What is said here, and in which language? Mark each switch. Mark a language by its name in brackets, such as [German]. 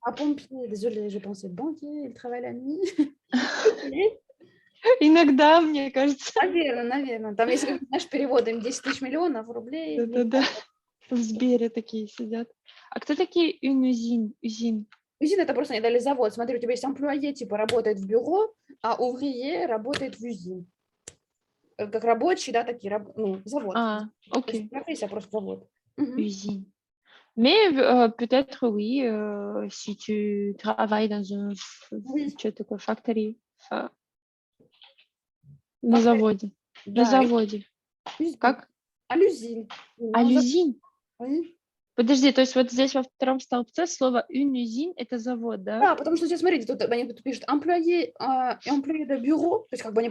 [French] Ah, pompier, désolée, je pensais banquier, il travaille la nuit. [Russian] Иногда, мне кажется. Наверное. Там, если, знаешь, переводом 10 тысяч миллионов рублей. Да-да-да. В Сбере такие сидят. А кто такие usine? Usine, это просто не дали завод. Смотри, у тебя есть employé, типа, работает в бюро, а ouvrier работает в usine. Как рабочий, да, такие, ну, завод. А, окей. Профессия, просто завод. Usine. [French] Mais peut-être, oui, si tu travailles dans une Oui, [Russian] такой factory, на [French] parfait. [Russian] заводе. На заводе. [French] usine. [Russian] Как? [French] À l'usine. À l'usine? Oui. [Russian] Подожди, то есть вот здесь во втором столбце слово une usine — это завод, да? Да, потому что здесь, смотрите, тут они тут пишут employé, employé de bureau, то есть как бы они